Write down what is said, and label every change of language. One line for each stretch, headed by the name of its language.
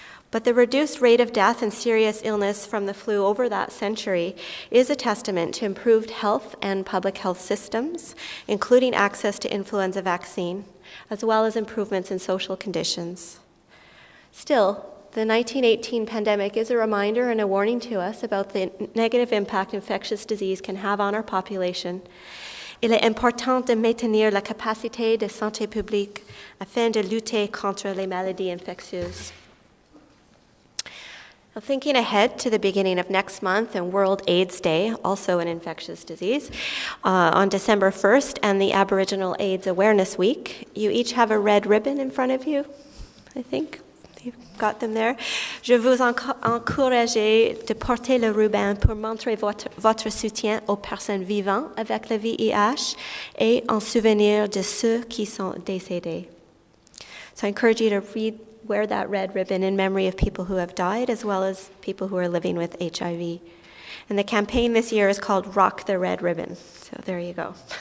English: But the reduced rate of death and serious illness from the flu over that century is a testament to improved health and public health systems, including access to influenza vaccine, as well as improvements in social conditions. Still, the 1918 pandemic is a reminder and a warning to us about the negative impact infectious disease can have on our population.
French: Il est important de maintenir la capacité de santé publique afin de lutter contre les maladies infectieuses.
English: Now, thinking ahead to the beginning of next month and World AIDS Day, also an infectious disease, on December 1st, and the Aboriginal AIDS Awareness Week, you each have a red ribbon in front of you, I think. You've got them there.
French: Je vous encourage de porter le ruban pour montrer votre soutien aux personnes vivant avec le VIH et en souvenir de ceux qui sont décédés.
English: So I encourage you to wear that red ribbon in memory of people who have died as well as people who are living with HIV. And the campaign this year is called Rock the Red Ribbon. So there you go.